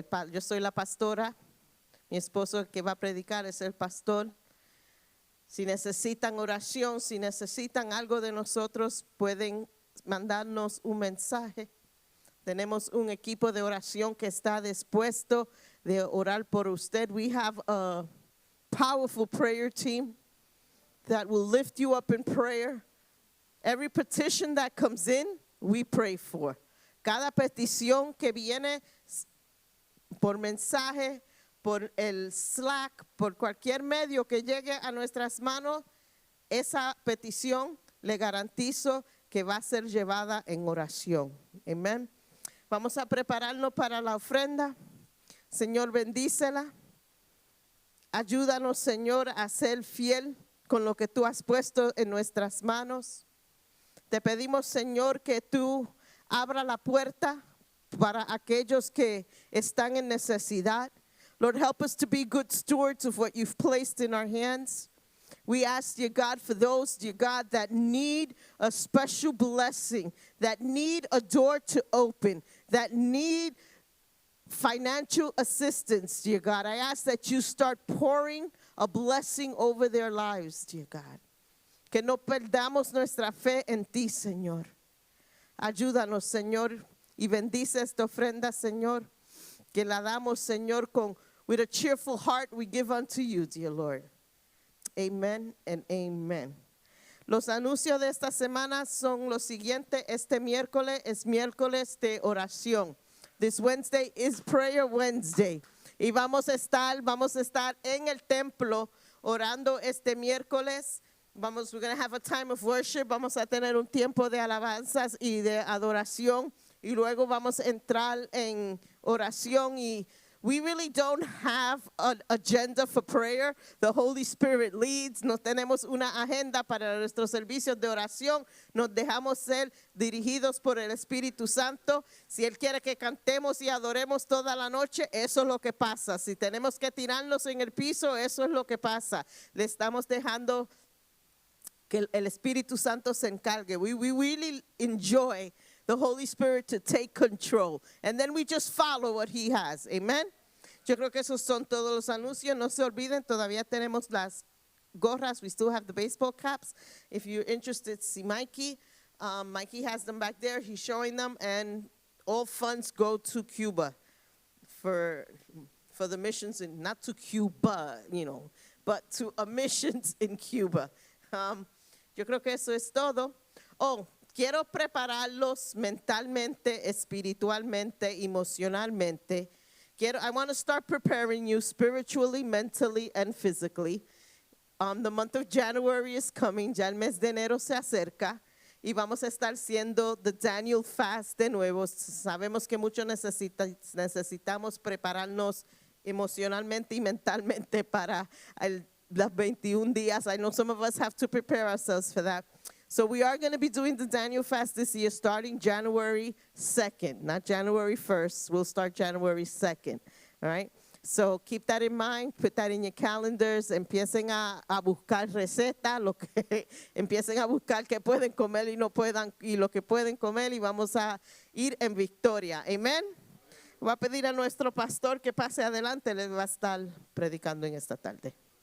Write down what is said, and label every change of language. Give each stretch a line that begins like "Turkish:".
Spanish: Yo soy la pastora. Mi esposo que va a predicar es el pastor. Si necesitan oración, si necesitan algo de nosotros, pueden mandarnos un mensaje. Tenemos un equipo de oración que está dispuesto de orar por usted.
English: We have a powerful prayer team that will lift you up in prayer. Every petition that comes in, we pray for.
Spanish: Cada petición que viene por mensaje, por el Slack, por cualquier medio que llegue a nuestras manos, esa petición le garantizo que va a ser llevada en oración. Amén. Vamos a prepararnos para la ofrenda. Señor, bendícela. Ayúdanos, Señor, a ser fiel con lo que tú has puesto en nuestras manos. Te pedimos, Señor, que tú abra la puerta para aquellos que están en necesidad.
English: Lord, help us to be good stewards of what you've placed in our hands. We ask, dear God, for those, dear God, that need a special blessing, that need a door to open, that need financial assistance, dear God. I ask that you start pouring a blessing over their lives, dear God.
Spanish: Que no perdamos nuestra fe en ti, Señor. Ayúdanos, Señor, y bendice esta ofrenda, Señor, que la damos, Señor,
English: with a cheerful heart we give unto you, dear Lord. Amen and amen.
Spanish: Los anuncios de esta semana son los siguientes. Este miércoles es miércoles de oración.
English: This Wednesday is Prayer Wednesday.
Spanish: Y vamos a estar en el templo orando este miércoles.
English: We're going to have a time of worship.
Spanish: Vamos a tener un tiempo de alabanzas y de adoración. Y luego vamos a entrar en oración.
English: Y we really don't have an agenda for prayer. The Holy Spirit leads.
Spanish: No tenemos una agenda para nuestros servicios de oración. Nos dejamos ser dirigidos por el Espíritu Santo. Si Él quiere que cantemos y adoremos toda la noche, eso es lo que pasa. Si tenemos que tirarnos en el piso, eso es lo que pasa. Le estamos dejando que el Espíritu Santo se encargue.
English: We really enjoy the Holy Spirit to take control. And then we just follow what He has. Amen.
Spanish: Yo creo que esos son todos los anuncios. No se olviden, todavía tenemos las gorras.
English: We still have the baseball caps. If you're interested, see Mikey. Mikey has them back there. He's showing them. And all funds go to Cuba for the missions, not to Cuba, but to a missions in Cuba.
Spanish: Yo creo que eso es todo. Quiero prepararlos mentalmente, espiritualmente, emocionalmente.
English: I want to start preparing you spiritually, mentally, and physically. The month of January is coming.
Spanish: Ya el mes de enero se acerca. Y vamos a estar haciendo the Daniel Fast de nuevo. Sabemos que mucho necesitamos prepararnos emocionalmente y mentalmente para los 21 días.
English: I know some of us have to prepare ourselves for that. So we are going to be doing the Daniel Fast this year starting January 2nd, not January 1st. We'll start January 2nd, all right? So keep that in mind, put that in your calendars.
Spanish: Empiecen a buscar recetas, empiecen a buscar qué pueden comer y no puedan, y lo que pueden comer, y vamos a ir en victoria. Amén. Voy a pedir a nuestro pastor que pase adelante, les va a estar predicando en esta tarde.